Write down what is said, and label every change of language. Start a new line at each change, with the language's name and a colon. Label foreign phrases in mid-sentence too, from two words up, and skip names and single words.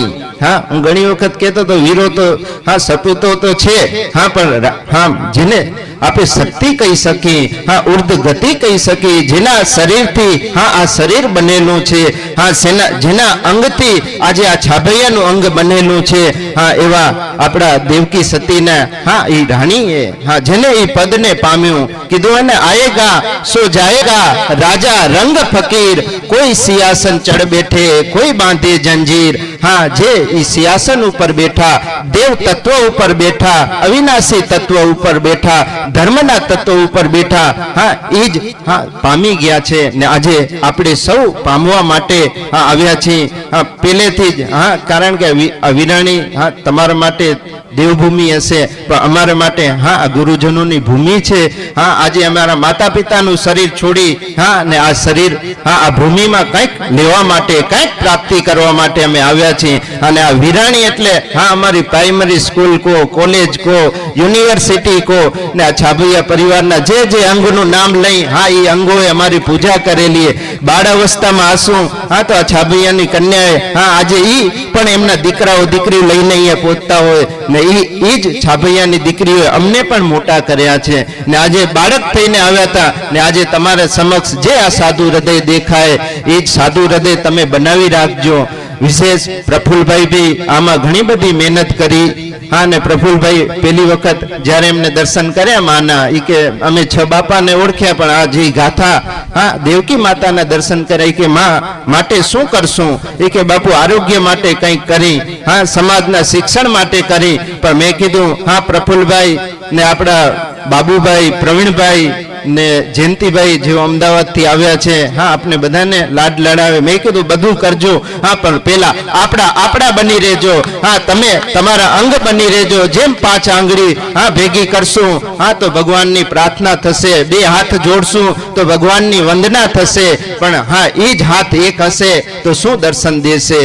Gujarati: हाँ હું ઘણી વખત કહેતો તો વીરો તો હા સપૂતો તો છે હા પણ હા જેને આપણે શક્તિ કહી શકીએ, હા ઉર્ધ ગતિ કહી શકીએ, જેના શરીરથી હા આ શરીર બનેલું છે, હા જેના અંગથી આજે આ છાભૈયાનું અંગ બનેલું છે, હા એવા આપણા દેવકી સતીના હા એ રાણીએ હા જેને એ પદને પામ્યું, કીધું એને
Hindi: आयेगा सो जाएगा राजा रंक फ़कीर, कोई सिंहासन चढ़ बैठे कोई बांधे ज़ंजीर।
Gujarati: હાં જે
Hindi: सिंहासन ऊपर बैठा, देव तत्व ऊपर बैठा,
Gujarati: अविनाशी तत्व ऊपर बैठा, धर्मना तत्व ऊपर बैठा હાં ઈજ હાં પામી ગયા છે ને આજે આપણે સૌ પામવા માટે હાં આવ્યા છે। હાં પહેલેથી જ હાં કારણ કે વિરાણી હાં તમારા માટે દેવભૂમિ હશે પણ અમારા માટે હાં ગુરુજનોની ભૂમિ છે। હાં આજે અમારા માતા પિતાનું શરીર છોડી હાં ને આ શરીર હાં આ ભૂમિ માં કંઈક લેવા માટે કંઈક પ્રાપ્તિ કરવા માટે અમે આવ્યા છીએ। અને આ વિરાણી એટલે હાં અમારી
English: primary school
Gujarati: કો, કૉલેજ કો, યુનિવર્સિટી કો ને આ છાભૈયા પરિવારના જે જે અંગનું નામ લઈ હાં ઈ અંગોએ અમારી પૂજા કરેલી। બાળાવસ્થામાં આસું હાં તો આ છાભૈયાની કન્યાએ હાં આજે ઈ પણ એમના દીકરાઓ દીકરી લઈને અહીંયા પહોંચતા હોય ને ઈ જ છાભૈયાની દીકરીઓએ અમને પણ મોટા કર્યા છે ને આજે બાળક થઈને આવ્યા હતા ને આજે તમારા સમક્ષ જે આ સાધુ હૃદય દેખાય એ જ સાધુ હૃદય તમે બનાવી રાખજો। વિશેષ પ્રફુલ્લ ભાઈ ભી આમા ઘણી બધી મહેનત કરી। હાં ને પ્રફુલ્લ ભાઈ પહેલી વખત જ્યારે એમને દર્શન કર્યા માના ઈ કે અમે છ બાપા ને ઓળખ્યા પણ આ જે ગાથા હાં દેવકી માતા ના દર્શન કર્યા કે માં માટે શું કરશું એ કે બાપુ આરોગ્ય માટે કંઈક કરી હાં સમાજના શિક્ષણ માટે કરી। પણ મેં કીધું હાં પ્રફુલ્લ ભાઈ ને આપડા બાબુભાઈ પ્રવીણ ભાઈ ને જયંતિભાઈ જેઓ અમદાવાદથી આવ્યા છે, હા આપને બધાને લાડ લડાવે. મેં કીધું બધું કરજો, હા પણ પેલા આપણા બની રહેજો. હા તમે તમારા અંગ બની રહેજો. જેમ 5 આંગળી હા ભેગી કરશું, હા તો ભગવાનની પ્રાર્થના થશે. 2 હાથ જોડશું તો ભગવાનની વંદના થશે. પણ હા એ જ હાથ એક હશે તો શું દર્શન દેશે?